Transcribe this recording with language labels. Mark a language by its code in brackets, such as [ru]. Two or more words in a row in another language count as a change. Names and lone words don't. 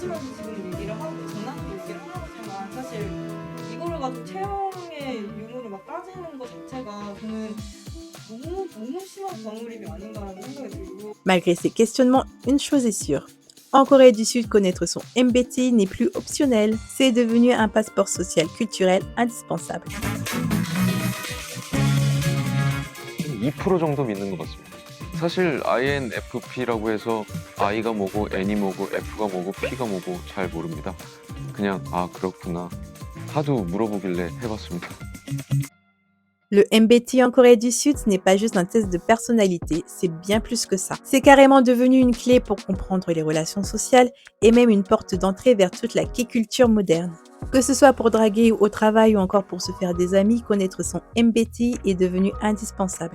[fr] Malgré ces questionnements, une chose est sûre. En Corée du Sud, connaître son MBTI n'est plus optionnel, c'est devenu un passeport social culturel indispensable. [ko] 2% 정도 믿는 것 같습니다. 사실 INFP라고 해서 I가 뭐고 N이 뭐고 F가 뭐고 P가 뭐고 잘 모릅니다. 그냥 아 그렇구나 하도 물어보길래 해봤습니다. [fr] Le MBTI en Corée du Sud, ce n'est pas juste un test de personnalité, c'est bien plus que ça. C'est carrément devenu une clé pour comprendre les relations sociales et même une porte d'entrée vers toute la K-culture moderne. Que ce soit pour draguer au travail ou encore pour se faire des amis, connaître son MBTI est devenu indispensable.